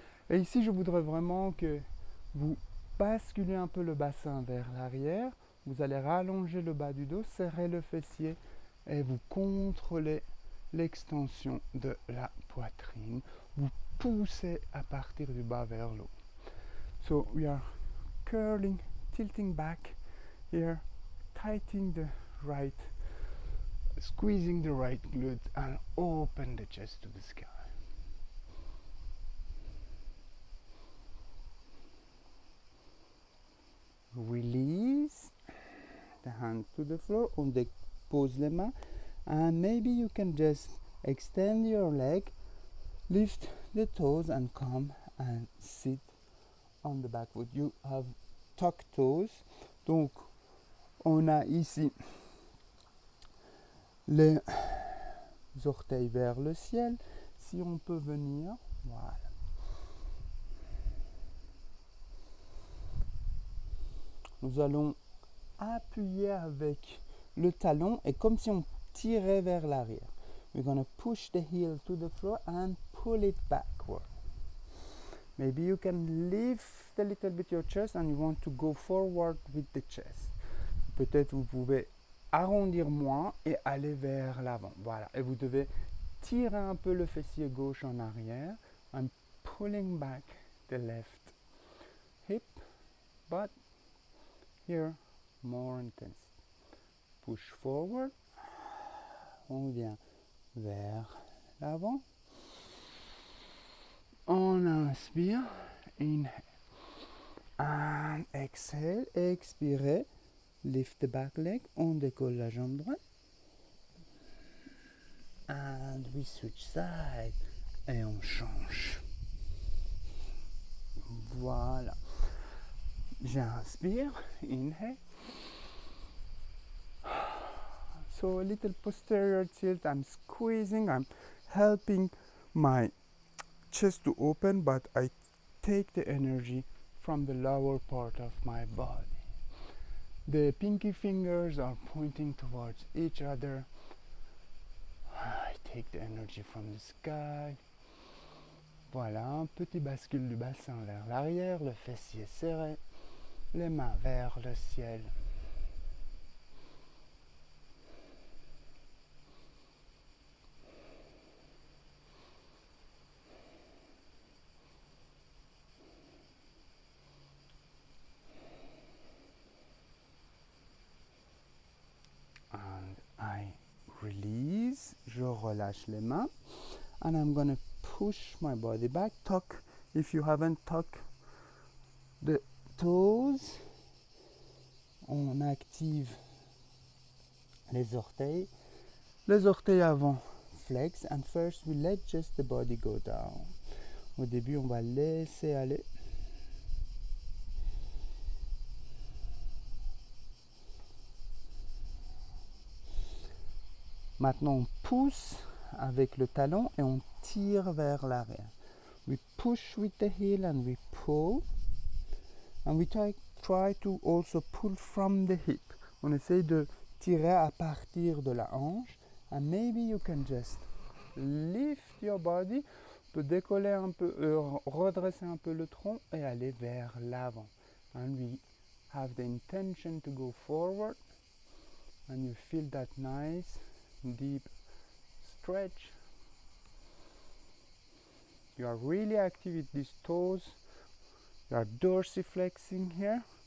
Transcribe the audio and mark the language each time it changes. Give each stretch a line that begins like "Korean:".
French: Et ici, je voudrais vraiment que vous basculez un peu le bassin vers l'arrière. Vous allez rallonger le bas du dos, serrer le fessier et vous contrôlez l'extension de la poitrine. Vous poussez à partir du bas vers le haut.
English: So we are curling, tilting back here, tightening the right, squeezing the right glute and open the chest to the sky. Release the hand to the floor.
French: On dépose les mains.
English: And maybe you can just extend your leg, lift the toes and come and sit on the back foot. You have tucked toes.
French: Donc, on a ici les orteils vers le ciel. Si on peut venir, voilà. Nous allons appuyer avec le talon et comme si on tirait vers l'arrière.
English: We're going to push the heel to the floor and pull it backward. Maybe you can lift a little bit your chest and you want to go forward with the chest.
French: Peut-être vous pouvez arrondir moins et aller vers l'avant. Voilà. Et vous devez tirer un peu le fessier gauche en arrière.
English: I'm pulling back the left hip, but here more intense. Push forward.
French: On vient vers l'avant. On inspire.
English: Inhale. And exhale.
French: Expirez.
English: Lift the back leg.
French: On décolle la jambe droite.
English: And we switch side.
French: Et on change. Voilà. J'inspire.
English: Inhale. So a little posterior tilt. I'm squeezing. I'm helping my chest to open, but I take the energy from the lower part of my body. The pinky fingers are pointing towards each other. I take the energy from the sky.
French: Voilà, un petit bascule du bassin vers l'arrière, le fessier serré, les mains vers le ciel.
English: And I release,
French: je relâche les mains.
English: And I'm going to push my body back. Tuck, if you haven't tucked the toes.
French: On active les orteils. Les orteils avant,
English: flex. And first we let just the body go down.
French: Au début, on va laisser aller. Maintenant, on pousse avec le talon et on tire vers l'arrière.
English: We push with the heel and we pull. And we try to also pull from the hip.
French: On essaye de tirer à partir de la hanche.
English: And maybe you can just lift your body.
French: On peut décoller un peu, redresser un peu le tronc et aller vers l'avant.
English: And we have the intention to go forward. And you feel that nice deep stretch. You are really active with these toes. You are dorsiflexing here.